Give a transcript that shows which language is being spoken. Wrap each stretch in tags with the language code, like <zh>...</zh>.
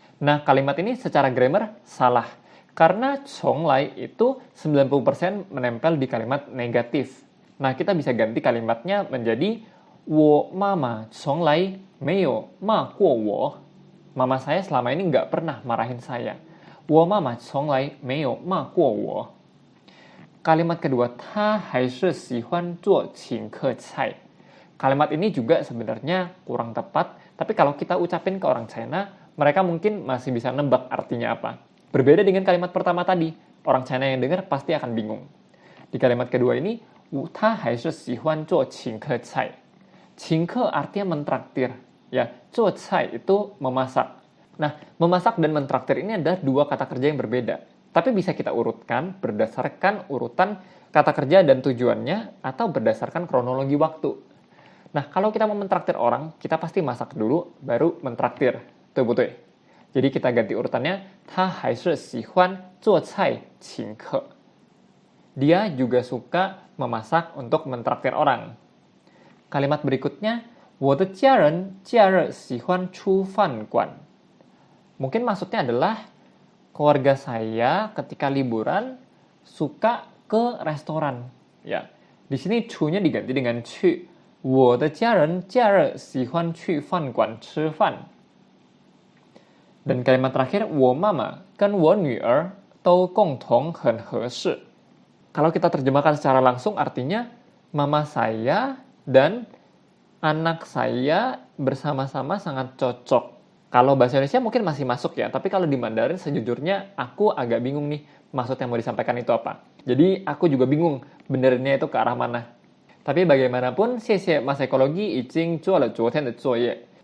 <id>Nah, kalimat ini secara grammar salah. Karena 从来itu 90% menempel di kalimat negatif. Nah, kita bisa ganti kalimatnya menjadi</id> <zh>我妈妈从来没有骂过我.</zh> <id>Mama saya selama ini nggak pernah marahin saya.</id> <zh>我妈妈从来没有骂过我.</zh> <id>Kalimat kedua,</id> <zh>他还是喜欢做请客菜.</zh> <id>Kalimat ini juga sebenarnya kurang tepat, tapi kalau kita ucapin ke orang China, mereka mungkin masih bisa nebak artinya apa. Berbeda dengan kalimat pertama tadi, orang China yang dengar pasti akan bingung. Di kalimat kedua ini,</id> <zh>他还是喜欢做请客菜.</zh> <id>请客 artinya mentraktir. Ya, 做菜 itu memasak. Nah, memasak dan mentraktir ini adalah dua kata kerja yang berbeda. Tapi bisa kita urutkan berdasarkan urutan kata kerja dan tujuannya atau berdasarkan kronologi waktu. Nah, kalau kita mau mentraktir orang, kita pasti masak dulu, baru mentraktir. Tuh, betul. Jadi kita ganti urutannya,</id> <zh>他还是喜欢做菜请客.</zh> <id>Dia juga suka memasak untuk mentraktir orang. Kalimat berikutnya,</id> <zh>我的家人假日喜欢出饭馆.</zh> <id>Mungkin maksudnya adalah keluarga saya ketika liburan suka ke restoran. Ya, di sini 出nya diganti dengan 去.</id> <zh>我的家人假日喜欢去饭馆吃饭.</zh> <id>Dan kalimat terakhir,</id> <zh>我妈妈跟我女儿都共同很合适.</zh> <id>Kalau kita terjemahkan secara langsung artinya mama saya dan anak saya bersama-sama sangat cocok. Kalau bahasa Indonesia mungkin masih masuk ya, tapi kalau di Mandarin sejujurnya aku agak bingung nih maksud yang mau disampaikan itu apa. Jadi aku juga bingung benerinnya itu ke arah mana. Tapi bagaimanapun,</id> <zh>谢谢 Mas Ekologi 已经做了昨天的作业.</zh>